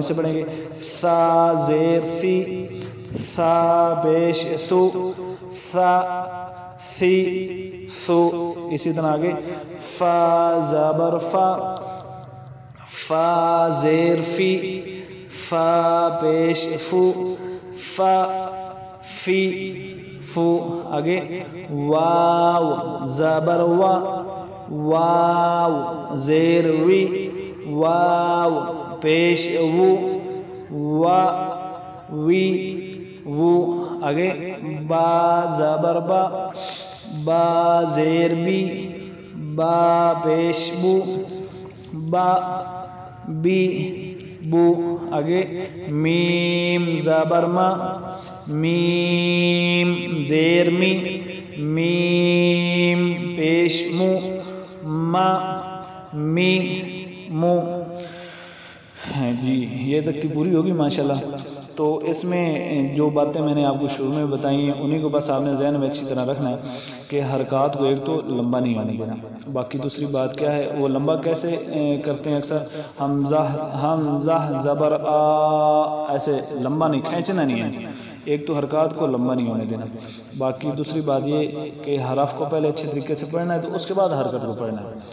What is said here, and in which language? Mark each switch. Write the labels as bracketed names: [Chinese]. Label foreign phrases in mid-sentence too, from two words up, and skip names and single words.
[Urdu] سے پڑھیں گے، سا زیر سی، سا پیش سو، سا سی سو، اسی طرح آگے فا زبر فا، فا زیر فی، فا پیش فو، فا فی فو، آگے واو زبر وا، واو زیر وی، واو پیش وو، وا وی وو، آگے با زبر با، با زیر بی، با پیش بو، با بی بو، آگے میم زبر ما، میم زیر می، میم پیش مو، ما می مو۔ جی یہ تکتی پوری ہوگی ماشاءاللہ۔ تو اس میں جو باتیں میں نے آپ کو شروع میں بتائی ہیں انہی کو بس آپ نے ذہن میں اچھی طرح رکھنا ہے کہ حرکات کو ایک تو لمبا نہیں ہونے دینا، باقی دوسری بات کیا ہے وہ لمبا کیسے کرتے ہیں، اکثر حمزہ زبر آ، ایسے لمبا نہیں کھینچنا نہیں ہے، ایک تو حرکات کو لمبا نہیں ہونے دینا، باقی دوسری بات یہ کہ حرف کو پہلے اچھے طریقے سے پڑھنا ہے تو اس کے بعد حرکت کو پڑھنا ہے۔